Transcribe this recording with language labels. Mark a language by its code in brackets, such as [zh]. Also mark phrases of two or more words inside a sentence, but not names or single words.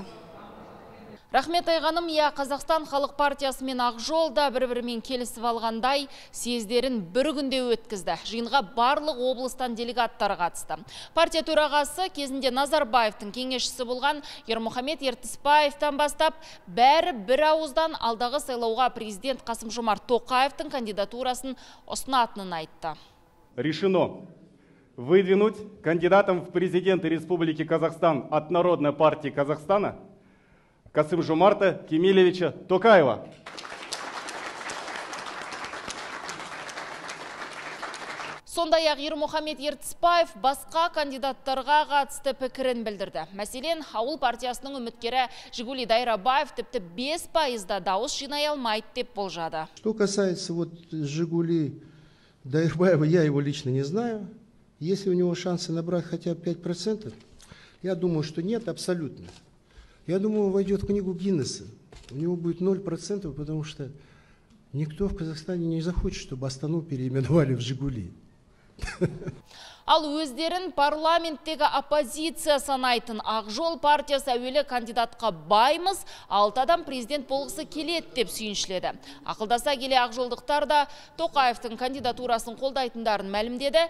[kk] Рахмет Айғаным, Қазақстан халық партиясы мен Ақ жолда бір-бірімен келісіп алғандай съездерін бір күнде өткізді. Жиынға барлық облыстан делегаттар қатысты. Партия төрағасы кезінде Назарбаевтың кеңесшісі болған Ермұхамед Ертісбаевтан бастап, бәрі бір ауыздан алдағы сайлауға президент Қасым-Жомарт Тоқаевтың кандидатурасын ұсынатынын айтты. [ru] Решено выдвинуть кандидатом в президенты Республики Казахстан от Народной партии Казахстана Қасым-Жомарта Кемелевича Тоқаева. [kk] Сондай-ақ Ермұхамед Ертісбаев басқа кандидаттарға қатысты пікірін білдірді. Мәселен, ауыл партиясының үміткері Жигули Дайрабаев тіпті 5% дауыс жинай алмайды деп болжады. [ru] Что касается Жигули Дайрабаева, я его лично не знаю. Если у него шансы набрать хотя бы 5%, я думаю, что нет абсолютно. Я думаю, он войдет в книгу Гиннесса. У него будет 0%, потому что никто в Казахстане не захочет, чтобы Астану переименовали в Жигули. [kk] Ал өздерін парламенттегі оппозиция санайтын Ақ жол партиясы әуелі кандидатқа баймыз, 6 адам президент болғысы келеді деп сүйіншіледі. Ақылдаса келе Ақ жолдықтар да Тоқаевтың кандидатурасын қолдайтындарын мәлімдеді.